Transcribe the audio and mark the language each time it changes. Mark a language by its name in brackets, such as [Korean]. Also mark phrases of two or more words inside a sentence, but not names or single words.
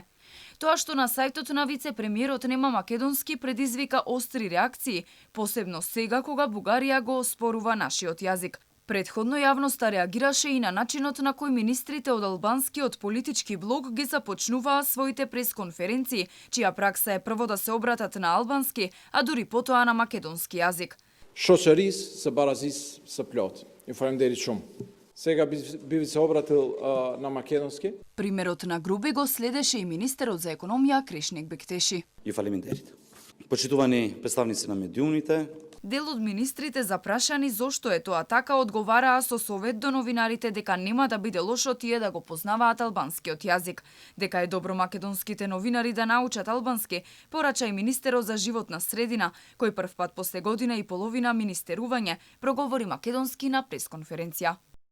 [Macedonian] Тоа што на сајтот на вице-премиерот нема македонски предизвика остри реакции, посебно сега кога Бугарија го оспорува нашиот јазик. Предходно јавноста реагираше и на начинот на кој министрите од албанскиот политички блок ги започнуваа своите пресконференции, чија пракса е прво да се обратат на албански, а дури потоа на македонски јазик. [Albanian] Shoqërisë së barazisë së plotë. Ju falemnderit shumë. [Macedonian] Сега би се обратил на македонски. Примерот на Груби го следеше и министерот за економија Кришник Бектеши. [Albanian] Ju faleminderit. [Macedonian] Почитувани представници на медиумите, Дел од министрите запрашани зошто е тоа така одговараа со совет до новинарите дека нема да биде лошо тие да го познаваат албанскиот јазик. Дека е добро македонските новинари да научат албански, порача и министерот за животна средина, кој првпат после година и половина министерување проговори македонски на пресконференција.